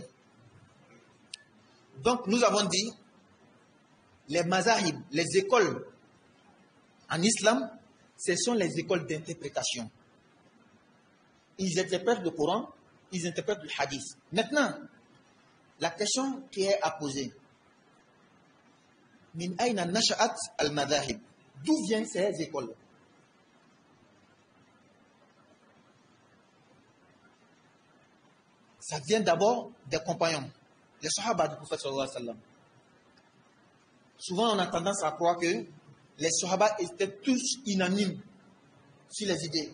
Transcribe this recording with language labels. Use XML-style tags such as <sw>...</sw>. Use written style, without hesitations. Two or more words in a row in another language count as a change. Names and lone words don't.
<fr>Donc, nous avons dit, les mazahib, les écoles en islam, ce sont les écoles d'interprétation. Ils interprètent le Coran, ils interprètent le hadith. Maintenant, la question qui est à poser,</fr> <ar>من أين نشأت المذاهب,</ar> <fr>d'où viennent ces écoles? Ça vient d'abord des compagnons, les sahaba du prophète</fr> <ar>صلى الله عليه وسلم.</ar> <fr>Souvent, on a tendance à croire que les sahaba étaient tous unanimes sur les idées.</fr>